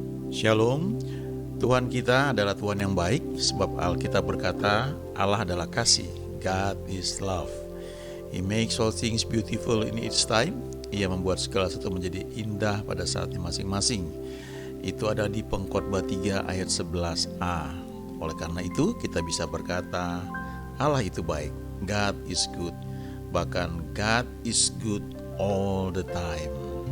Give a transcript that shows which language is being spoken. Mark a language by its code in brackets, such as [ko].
[id] Shalom, Tuhan kita adalah Tuhan yang baik, sebab Alkitab berkata Allah adalah kasih, [en] God is love. He makes all things beautiful in its time. [id] Ia membuat segala sesuatu menjadi indah pada saatnya masing-masing. Itu ada di Pengkhotbah 3 ayat 11a. Oleh karena itu kita bisa berkata Allah itu baik, [en] God is good. Bahkan God is good all the time.